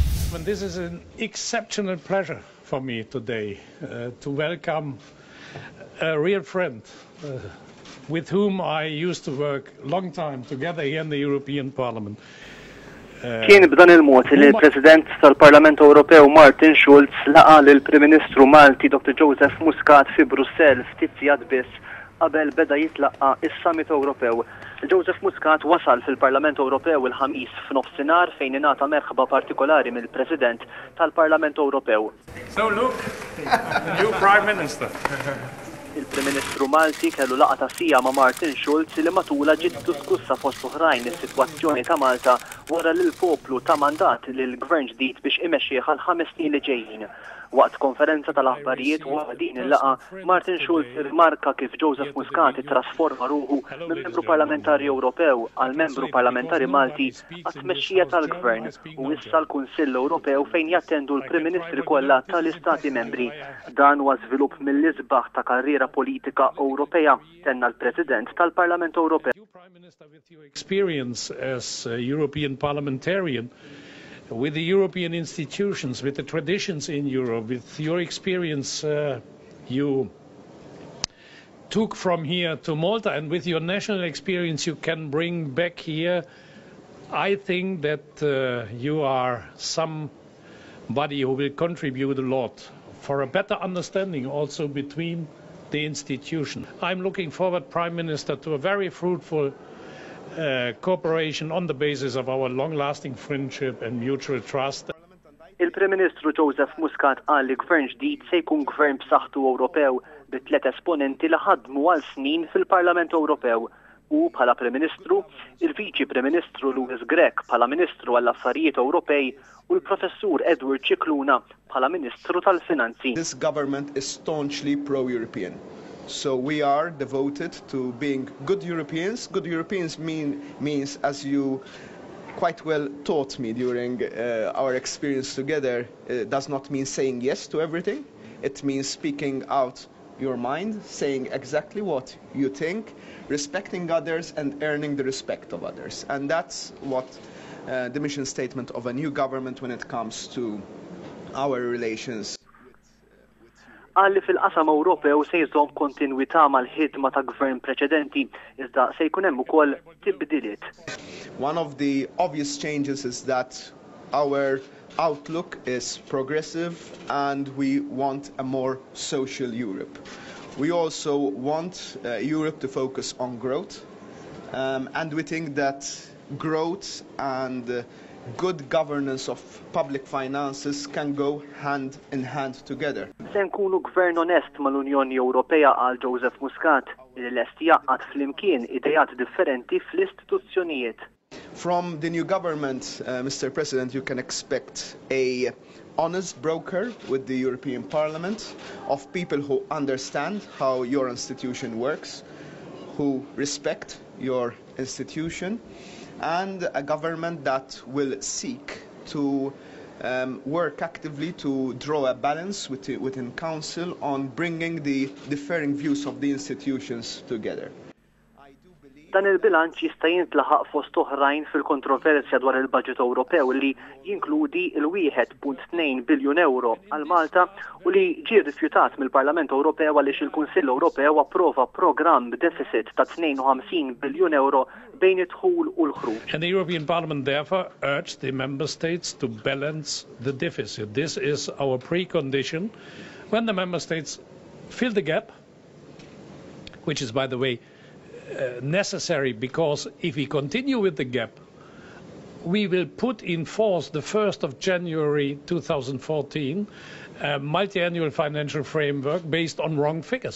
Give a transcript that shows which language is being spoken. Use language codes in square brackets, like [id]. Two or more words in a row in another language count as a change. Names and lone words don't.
[en] gentlemen, this is an exceptional pleasure for me today to welcome a real friend with whom I used to work a long time together here in the European Parliament. [mt] Kien b'dan il-mod li l-President tal-Parlament Ewropew Martin Schulz laqa lill-Prim Ministru Malti Dr. Joseph Muscat fi Brussell ftit sigħat biss qabel beda jitlaqqa is-Summit Ewropew. Joseph Muscat wasal fil-Parlament Ewropew il-ħamis f'nofsinhar fejn ingħata merħba partikolari mill-President tal-Parlament Ewropew. [en] So look, the new Prime Minister. [mt] Il-Prim Ministru Malti kellu laqa ta' sija ma' Martin Schulz li matula ġiet diskussa fost oħrajn is-sitwazzjoni ta' Malta wara li l-poplu ta' mandat lil Gvern ġdid biex imexxih għal 5 snin li ġejjin. Waqt konferenza tal-ahbarijiet wara din il-laqa, Martin Schulz irmarka kif Joseph Muscat trasforma ruħu minn membru parlamentari Ewropew għal membru parlamentari Malti għat-tmexxija tal-Gvern u issa l-Kunsill Ewropew fejn jattendu l-Prim Ministri kollha tal-Istati membri. Dan huwa żvilupp mill-isbaħ ta' karriera politika Ewropea, tenna l-President tal-Parlament Ewropew. [en] Prime Minister, with your experience as a European parliamentarian, with the European institutions, with the traditions in Europe, with your experience you took from here to Malta, and with your national experience you can bring back here, I think that you are somebody who will contribute a lot for a better understanding also between the institutions. I'm looking forward, Prime Minister, to a very fruitful cooperation on the basis of our long-lasting friendship and mutual trust. [mt] Il-Prim Ministru Joseph Muscat qal li gvern ġdid se jkun gvern b'saħħtu Ewropew bi 3 esponenti li ħadmu għal snin fil-Parlament Ewropew. U bħala Prim Ministru, il-Vici Prim Ministru Louis Grech bħala Ministru għall-Affarijiet Ewropej u l-Professur Edward Cicluna bħala Ministru tal-Finanzi. [en] This government is staunchly pro-European. So we are devoted to being good Europeans. Good Europeans means, as you quite well taught me during our experience together, does not mean saying yes to everything. It means speaking out your mind, saying exactly what you think, respecting others and earning the respect of others. And that's what the mission statement of a new government when it comes to our relations. [mt] Għalli fil-qasam Ewropew se jżomm kontinwità mal-ħidma ta' gvern preċedenti, iżda se jkun hemm ukoll tibdiliet. [en] One of the obvious changes is that our outlook is progressive and we want a more social Europe. We also want Europe to focus on growth, and we think that growth and good governance of public finances can go hand in hand together. [mt] Se nkunu gvern onest mal-Unjoni Ewropea għal Joseph Muscat li lest jaqgħad flimkien idejat differenti fl-istituzzjonijiet. [en] From the new government, Mr. President, you can expect a honest broker with the European Parliament, of people who understand how your institution works, who respect your institution, and a government that will seek to work actively to draw a balance within Council on bringing the differing views of the institutions together. [mt] Dan il-bilanċ jista' jintlaħaq fost oħrajn fil-kontroversja dwar il-Baġit Ewropew li jinkludi l-1.2 biljun euro għal Malta u li ġie rifjutat mill-Parlament Ewropew għaliex il-Kunsill Ewropew approva programm b'deficit ta' 52 biljun euro bejn id-dħul u l-ħruġ. [en] And the European Parliament therefore urged the member states to balance the deficit. This is our precondition. When the member states fill the gap, which is, by the way, necessary, because if we continue with the gap, we will put in force the 1st of January 2014 a multi-annual financial framework based on wrong figures.